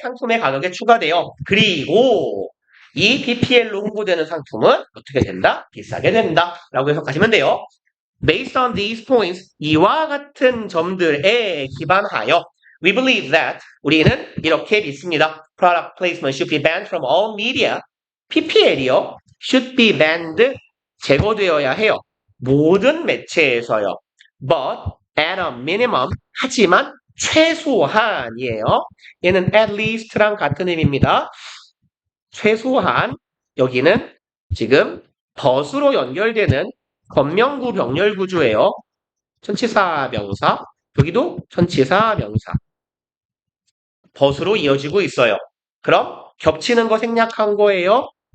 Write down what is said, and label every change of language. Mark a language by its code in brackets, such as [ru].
[ko] 상품의 가격에 추가돼요. 그리고 이 PPL로 홍보되는 상품은 어떻게 된다? 비싸게 된다. 라고 해석하시면 돼요. [en] Based on these points, [ko] 이와 같은 점들에 기반하여 [en] we believe that [ko] 우리는 이렇게 믿습니다. [en] Product placement should be banned from all media. [ko] PPL이요. [en] should be banned [ko] 제거되어야 해요. 모든 매체에서요. [en] But at a minimum [ko] 하지만 최소한이에요. 얘는 at least랑 같은 의미입니다. 최소한 여기는 지금 but으로 연결되는 건명구 병렬 구조예요. 전치사 명사, 여기도 전치사 명사. but으로 이어지고 있어요. 그럼 겹치는 거 생략한 거예요.